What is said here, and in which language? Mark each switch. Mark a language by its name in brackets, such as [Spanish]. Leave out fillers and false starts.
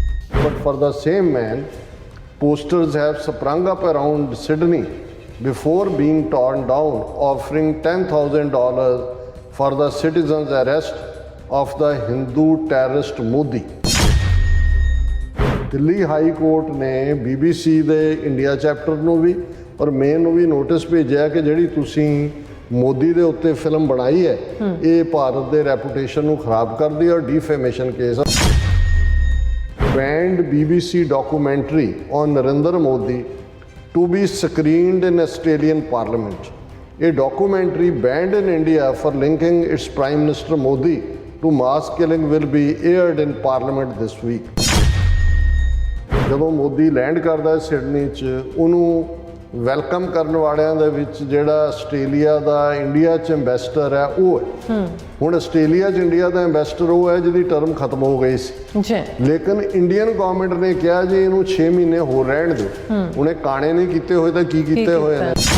[English] But for the same man, posters have sprung up around Sydney before being torn down, offering $10,000 for the citizen's arrest of the Hindu terrorist Modi. [Punjabi] Delhi high court ਨੇ BBC ਦੇ India chapter ਨੂੰ ਵੀ ਔਰ main ਨੂੰ ਵੀ notice ਭੇਜਿਆ ਕਿ ਜਿਹੜੀ ਤੁਸੀਂ ਮੋਦੀ ਦੇ ਉੱਤੇ ਫਿਲਮ ਬਣਾਈ ਹੈ ਇਹ ਭਾਰਤ ਦੇ ਰੈਪੂਟੇਸ਼ਨ ਨੂੰ ਖਰਾਬ ਕਰਦੀ ਹੈ ਔਰ ਡਿਫੇਮੇਸ਼ਨ case band [English] BBC documentary on Narendra Modi to be screened in Australian Parliament. A documentary banned in India for linking its Prime Minister Modi to mass killing will be aired in Parliament this week. [Punjabi] ਜਦੋਂ Modi land ਕਰਦਾ Sydney 'ਚ ਉਹਨੂੰ welcome ਕਰਨ ਵਾਲਿਆਂ ਦੇ ਵਿੱਚ ਜਿਹੜਾ Australia ਦਾ India 'ਚ ਐਂਬੈਸਡਰ ਹੈ ਉਹ ਹੈ ਹੁਣ ਆਸਟ੍ਰੇਲੀਆ 'ਚ ਇੰਡੀਆ ਦਾ ਐਂਬੈਸਡਰ ਉਹ ਹੈ ਜਿਹਦੀ ਟਰਮ ਖਤਮ ਹੋ ਗਈ ਸੀ ਜੀ ਲੇਕਿਨ ਇੰਡੀਅਨ ਗਵਰਨਮੈਂਟ ਨੇ ਕਿਹਾ ਜੀ ਇਹਨੂੰ 6 ਮਹੀਨੇ ਹੋਰ ਰਹਿਣ ਦਿਓ ਉਹਨੇ ਕਾਣੇ ਨਹੀਂ ਕੀਤੇ ਹੋਏ ਤਾਂ ਕੀ ਕੀਤੇ ਹੋਏ ਨੇ